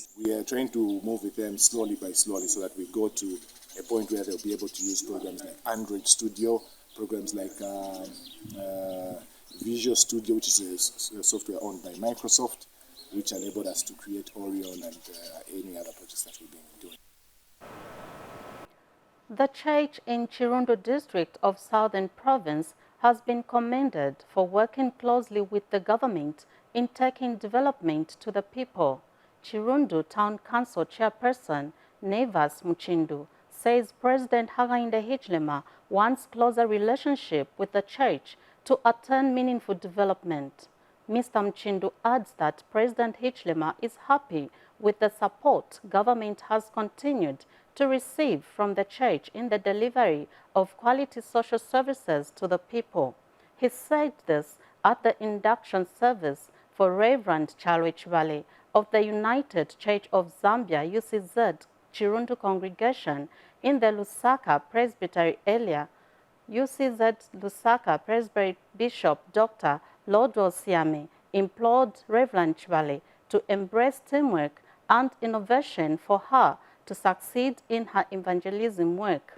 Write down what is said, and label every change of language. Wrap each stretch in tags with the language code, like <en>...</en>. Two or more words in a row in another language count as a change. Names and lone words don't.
<en>We are trying to move with them slowly by slowly so that we go to a point where they'll be able to use programs like Android Studio, programs like Visual Studio, which is a software owned by Microsoft, which enabled us to create Orion and any other projects that we've been doing. The church in Chirundu district of Southern Province has been commended for working closely with the government in taking development to the people. Chirundu Town Council Chairperson Nevas Muchindu says President Hakainde Hichilema wants closer relationship with the church to attain meaningful development. Mr. Muchindu adds that President Hichilema is happy with the support government has continued to receive from the church in the delivery of quality social services to the people. He said this at the induction service for Reverend Charles Valley of the United Church of Zambia UCZ Chirundu congregation in the Lusaka Presbytery area. UCZ Lusaka Presbytery Bishop Dr. Lodwell Siame implored Reverend Chwale to embrace teamwork and innovation for her to succeed in her evangelism work.</en>